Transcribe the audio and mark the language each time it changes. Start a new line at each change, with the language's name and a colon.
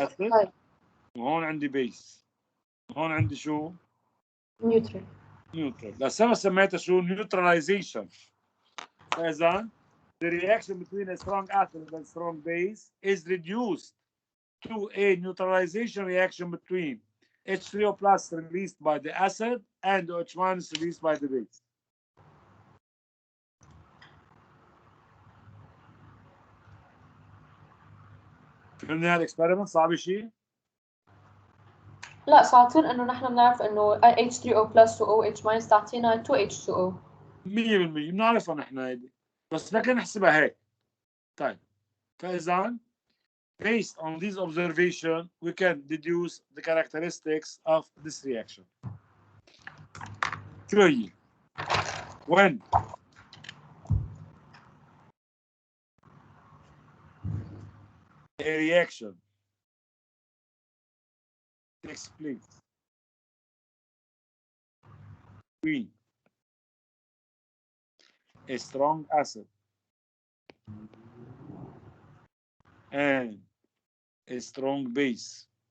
Arabic: اسيد وهون عندي بيس، هون عندي شو؟
English: neutral.
Arabic: نيوترال. لا سوا سميتها شو؟ neutralization. فإذا
English: the reaction between a strong acid and strong base is reduced to a neutralization reaction between H3O plus released by the acid and OH minus released by the base.
Arabic: فهمنا هالاكسبيرمنت صعب شيء؟ لا صارتين انه نحن بنعرف انه H3O plus و OH minus تعطينا 2H2O. 100% بنعرفها نحن هيدي، بس بدنا نحسبها هيك. طيب فإذا
English: based on these observations, we can deduce the characteristics of this reaction.
Arabic: شو هي؟
English: when a reaction takes place between a strong acid and a strong base